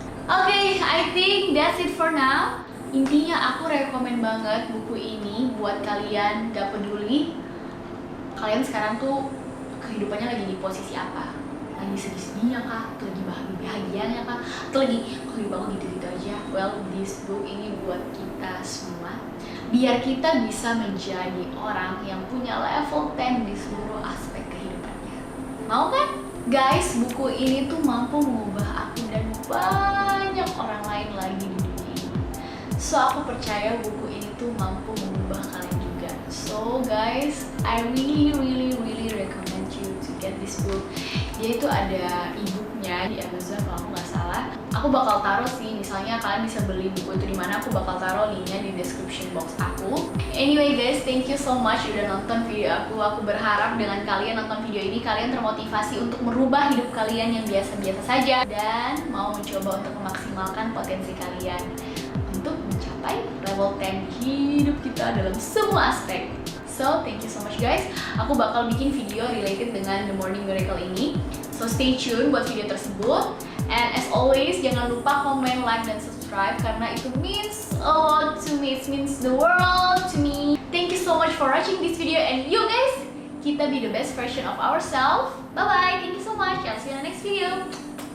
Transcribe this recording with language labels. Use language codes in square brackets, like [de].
[en] Okay, I think that's it for now. [id] Intinya aku rekomen banget buku ini buat kalian, gak peduli kalian sekarang tuh kehidupannya lagi di posisi apa. Lagi sedih-sedihnya kah, atau lagi bahagianya kah, atau lagi kok hidup aku gitu-gitu aja. [en] Well, this book [id] ini buat kita semua, biar kita bisa menjadi orang yang punya level 10 di seluruh aspek kehidupannya. Mau kan? Guys, buku ini tuh mampu mengubah aku dan banyak orang lain lagi di dunia ini. So, aku percaya buku ini tuh mampu mengubah kalian juga. [en] So guys, I really recommend you to get this book. [id] Dia itu ada e-booknya di Amazon kalau aku nggak salah. Aku bakal taruh sih, misalnya kalian bisa beli buku itu di mana, aku bakal taruh linknya di description box aku. [en] Anyway guys, thank you so much [id] udah nonton video aku. Aku berharap dengan kalian nonton video ini, kalian termotivasi untuk merubah hidup kalian yang biasa-biasa saja dan mau mencoba untuk memaksimalkan potensi kalian untuk mencapai level 10 hidup kita dalam semua aspek. [en] So, thank you so much guys. [id] Aku bakal bikin video related dengan The Morning Miracle ini. [en] So, stay tune [id] buat video tersebut. [en] And as always, [id] jangan lupa komen, [en] like, dan subscribe [id] karena itu [en] means a lot to me. It means the world to me. Thank you so much for watching this video, and you guys, kita be the best version of ourselves. Bye-bye. Thank you so much. I'll see you in the next video.